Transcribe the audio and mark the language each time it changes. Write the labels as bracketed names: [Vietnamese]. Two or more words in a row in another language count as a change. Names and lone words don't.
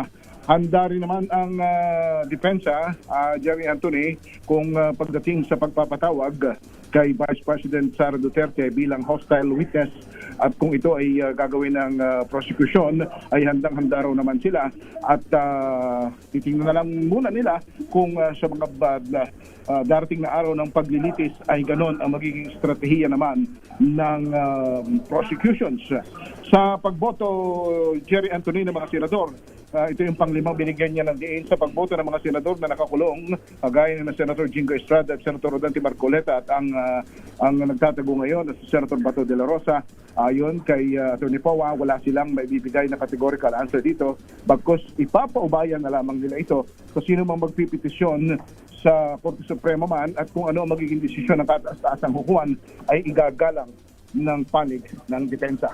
[Filipino] Handa rin naman ang depensa, Jerry Anthony, kung pagdating sa pagpapatawag kay Vice President Sara Duterte bilang [English] hostile witness [Filipino] at kung ito ay gagawin ng prosecution ay handang-handa raw naman sila at titingnan na lang muna nila kung sa mga darating na araw ng paglilitis ay ganon ang magiging estratehiya naman ng prosecutions. Sa pagboto, Jerry Anthony, ng mga senador, ito yung panglimang binigyan niya ng diin sa pagboto ng mga senador na nakakulong, gaya ng Senator Jingo Estrada at Senator Rodante Marcoleta at ang nagtatago ngayon si Senator Bato de la Rosa. Ayon kay Attorney Poa, wala silang maibibigay na [English] categorical answer [Filipino] dito, bagkus ipapaubayan na lamang nila ito kung sino mang magpipetisyon sa Korte Suprema man at kung ano ang magiging desisyon ng kataas-taasang hukuman ay igagalang ng panig ng depensa.